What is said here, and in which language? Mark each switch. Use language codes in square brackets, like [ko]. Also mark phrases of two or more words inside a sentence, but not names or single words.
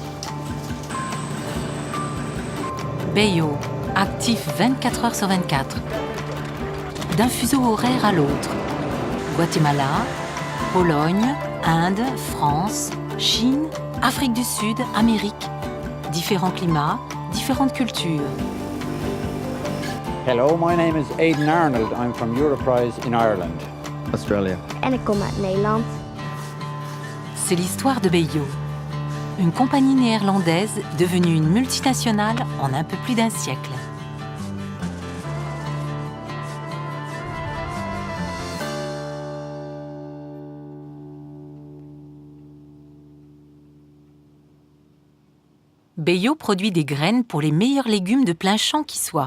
[fr] Beyo, actif 24 heures sur 24, d'un fuseau horaire à l'autre. Guatemala, Pologne, Inde, France, Chine, Afrique du Sud, Amérique. Différents climats, différentes cultures. [en] Hello, my name is Aidan Arnold. I'm from Europrise in Ireland. Australia. [nl] En ik kom uit Nederland. [fr] C'est l'histoire de Beyo, une compagnie néerlandaise devenue une multinationale en un peu plus d'un siècle. Beyo produit des graines pour les meilleurs légumes de plein champ qui soient.